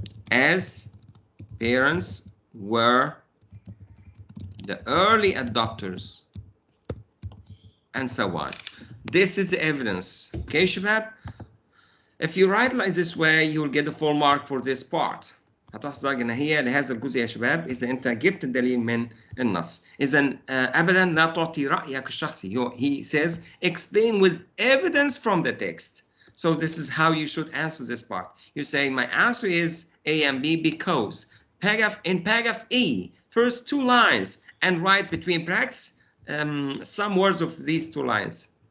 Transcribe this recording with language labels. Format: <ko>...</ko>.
<en>As parents were the early adopters, and so on. This is the evidence. Okay, Shabab? If you write like this way, you will get the full mark for this part.</en> <ar>هتحصل نهاية لهذا الجزء يا شباب إذا أنت جبت الدليل من النص. إذا أبدا لا تعطي رأيك الشخصي.</ar> <en>He says explain with evidence from the text. So this is how you should answer this part. You say my answer is A and B because in paragraph E, first 2 lines, and write between brackets some words of these 2 lines.</en>